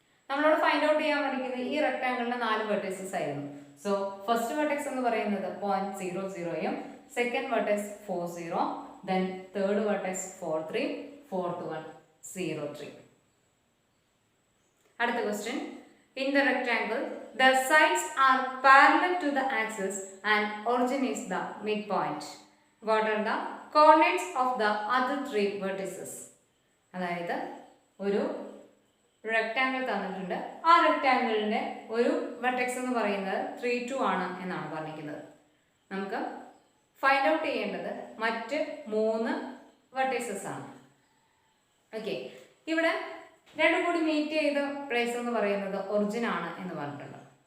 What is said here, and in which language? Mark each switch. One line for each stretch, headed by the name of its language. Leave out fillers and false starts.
Malayalam: നമ്മളോട് find out ചെയ്യാൻ പഠിക്കുന്നത് ഈ റെക്ടാങ്കിളിന്റെ 4 വെർട്ടിസസ് ആയിരുന്നു. സോ ഫസ്റ്റ് വെർട്ടെക്സ് എന്ന് പറയുന്നത് 0.00യും second vertex 40, then third vertex 43, fourth one 03. അടുത്ത question.
English: In the rectangle, the sides are parallel to the axis and origin is the midpoint. What are the coordinates of the other 3 vertices?
Malayalam: അതായത് ഒരു rectangle തന്നിട്ടുണ്ട്. ആ റെക്ടാങ്കിളിന്റെ ഒരു vertex എന്ന് പറയുന്നത് 3, 2 ആണ് എന്നാണ് പറഞ്ഞിരിക്കുന്നത്. നമുക്ക് ഫൈൻഡ് ഔട്ട് ചെയ്യേണ്ടത് മറ്റ് 3 വെർട്ടിസസ് ആണ്. ഓക്കെ, ഇവിടെ രണ്ടും കൂടി മീറ്റ് ചെയ്ത പ്ലേസ് എന്ന് പറയുന്നത് ഒറിജിൻ ആണ് എന്ന് പറഞ്ഞിട്ടുണ്ട്.